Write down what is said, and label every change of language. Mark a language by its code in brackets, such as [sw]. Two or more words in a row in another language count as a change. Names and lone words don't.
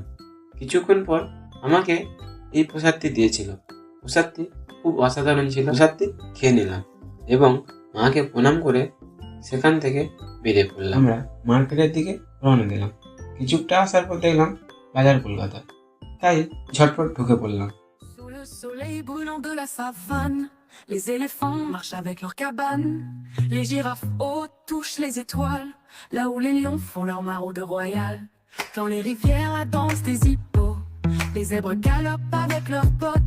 [bn] কিছুক্ষণ পর আমাকে এই প্রসাদটি দিয়েছিল। প্রসাদটি খুব অসাধারণ ছিল। প্রসাদটি খেয়ে নিলাম এবং মাকে প্রণাম করে সেখান থেকে বেরিয়ে পড়লাম। আমরা মার্কেটের দিকে রওনা দিলাম। কিছুটা আসার পর দেখলাম বাজার কলকাতা, তাই ঝটপট ঢুকে পড়লাম। [fr] Sous le soleil brûlant de la savane, les éléphants marchent avec leurs cabanes. Les girafes hautes touchent les étoiles, là où les lions font leur maraude royale. Dans les rivières, la danse des hippos, les zèbres galopent avec leurs potes.